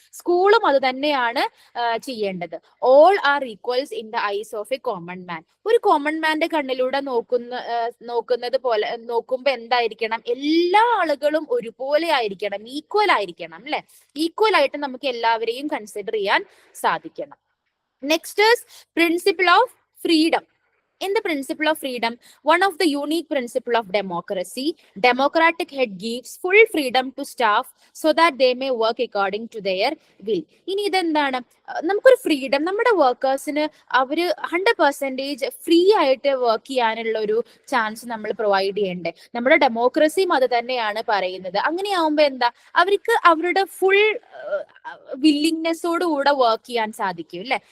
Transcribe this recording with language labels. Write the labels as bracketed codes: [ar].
[ml] സ്കൂളും അത് തന്നെയാണ് ചെയ്യേണ്ടത്. [en] All are equals in the eyes of a common man. [ml] ഒരു കോമൺ മാന്റെ കണ്ണിലൂടെ നോക്കുന്നത് പോലെ നോക്കുമ്പോ എന്തായിരിക്കണം? എല്ലാ ആളുകളും ഒരുപോലെ ആയിരിക്കണം, ഈക്വൽ ആയിരിക്കണം അല്ലെ. ഈക്വൽ ആയിട്ട് നമുക്ക് എല്ലാവരെയും കൺസിഡർ ചെയ്യാൻ സാധിക്കണം. [en] Next is principle of freedom. In the principle of freedom, one of the unique principle of democracy, democratic head gives full freedom to staff so that they may work according to their will. [ml] ഇനി ഇതെന്താണ്? നമുക്കൊരു freedom, നമ്മുടെ വർക്കേഴ്സിന് അവര് 100% free ആയിട്ട് work ചെയ്യാനുള്ള ഒരു chance നമ്മൾ provide ചെയ്യണ്ടേ. നമ്മുടെ ഡെമോക്രസിയും അത് തന്നെയാണ് പറയുന്നത്. അങ്ങനെയാവുമ്പോ എന്താ, അവർക്ക് അവരുടെ ഫുൾ വില്ലിങ്നെസ്സോടുകൂടെ വർക്ക് ചെയ്യാൻ സാധിക്കും അല്ലെ.